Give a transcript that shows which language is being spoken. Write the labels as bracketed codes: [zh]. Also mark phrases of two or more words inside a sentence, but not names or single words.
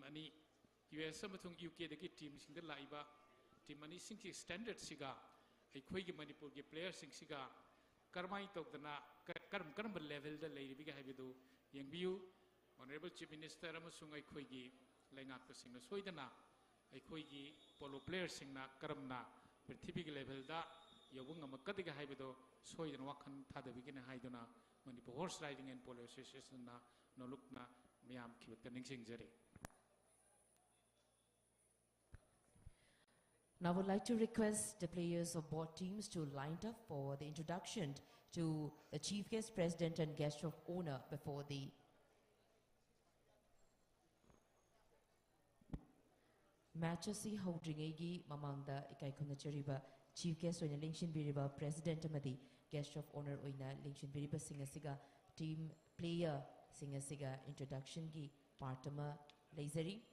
[mni] ani US amathung UK dagi team singda laiba team ani singsi standard siga aikoi gi Manipur gi player singsiga karmai tokdana karam level da leiribi ga haibadu yengbiu [en] honorable chief minister [mni] amasung aikoi gi laingak pa singna soidana aikoi gi [en] polo player [mni] singna karamna prithvi gi level da yobung amakadiga haibadu soidana wakhan thadabigina haiduna Manipur Horse Riding and Polo Association na nolukna miyam kiwat ningsingjari. [en] Now I would like to request the players of both teams to line up for the introduction to the chief guest, president and guest of honor before the [mni] match asi howdringegi mamangda ikai khunachariba [en] chief guest [mni] oina lingshin biriba president amadi [en] guest of honor [mni] oina lingshin biriba singasiga [en] team player [mni] singasiga introduction gi partama leizari